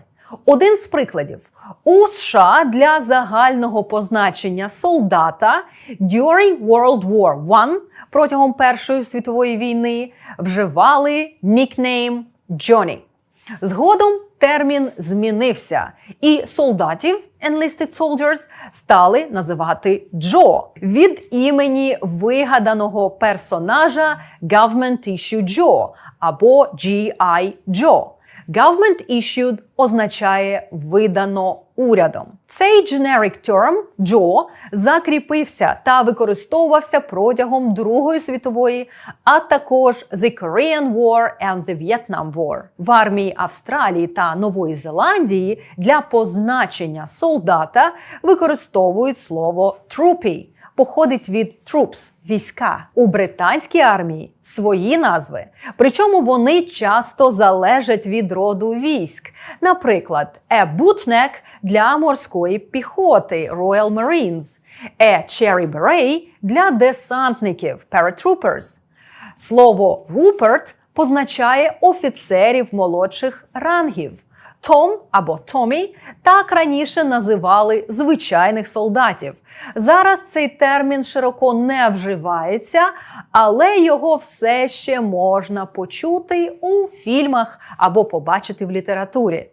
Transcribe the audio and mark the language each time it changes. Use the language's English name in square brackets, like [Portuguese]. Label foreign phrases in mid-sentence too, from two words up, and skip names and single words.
[Ukrainian] Один з прикладів. У США для загального позначення солдата during World War I протягом Першої світової війни вживали нікнейм Johnny. Згодом термін змінився, і солдатів [English] enlisted soldiers [Ukrainian] стали називати Джо від імені вигаданого персонажа Government Issue Joe або G.I. Joe. [English] Government issued [Ukrainian] означає «видано урядом». Цей [English] generic term [Ukrainian] «Joe» закріпився та використовувався протягом Другої світової, а також [English] the Korean War and the Vietnam War. [Ukrainian] В армії Австралії та Нової Зеландії для позначення солдата використовують слово «troopy». Походить від troops – війська. У британській армії свої назви, причому вони часто залежать від роду військ. Наприклад, [English] a bootneck [Ukrainian] для морської піхоти – [English] Royal Marines, a cherry beret [Ukrainian] для десантників [English] – paratroopers. [Ukrainian] Слово Rupert позначає офіцерів молодших рангів. Том або Томі так раніше називали звичайних солдатів. Зараз цей термін широко не вживається, але його все ще можна почути у фільмах або побачити в літературі.